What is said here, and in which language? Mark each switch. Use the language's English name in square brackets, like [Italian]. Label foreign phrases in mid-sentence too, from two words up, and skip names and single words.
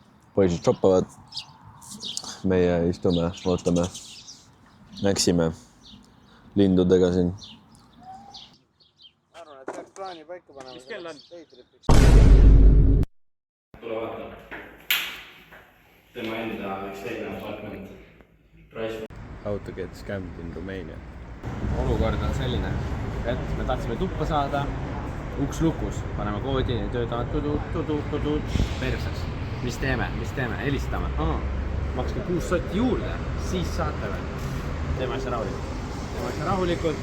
[Estonian] Poisid shoppavad. Meie istume, ootame. Näksime lindudega siin. tule vaata. Tema enda üks teine apartment. [English] How to get scammed in Romania. [Estonian] Olukord on selline, et me tahtsime tuppa saada, uks lukus, paneme koodi, töötavad tudu, perses. Mis teeme, helistame. Makske 6 sotti juurde, siis saate veel. Teeme asja rahulikult.